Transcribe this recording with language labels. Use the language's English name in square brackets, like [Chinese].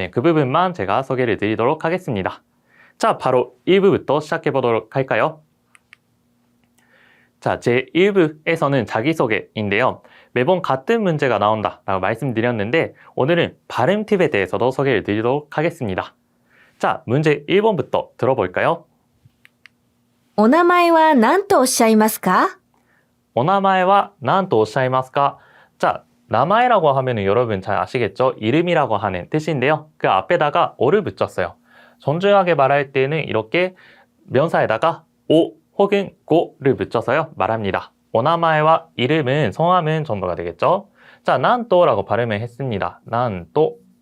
[Korean] 그 부분만 제가 소개를 드리도록 하겠습니다. 자, 바로 1부부터 시작해 보도록 할까요? 자, 제1부에서는 자기소개인데요. 매번 같은 문제가 나온다라고 말씀드렸는데 오늘은 발음 팁에 대해서도 소개를 드리도록 하겠습니다. 자, 문제 1번부터 들어볼까요? [Japanese] お名前は何とおっしゃいますか? お名前は何とおっしゃいますか? [Korean] 자, 나마이라고 하면은 여러분 잘 아시겠죠? 이름이라고 하는 뜻인데요. 그 앞에다가 오를 붙였어요. 정중하게 말할 때는 이렇게 명사에다가 오 혹은 고를 붙여서요 말합니다. 오나마에와 이름은 성함은 정도가 되겠죠. 자, 난또라고 발음을 했습니다. 난또.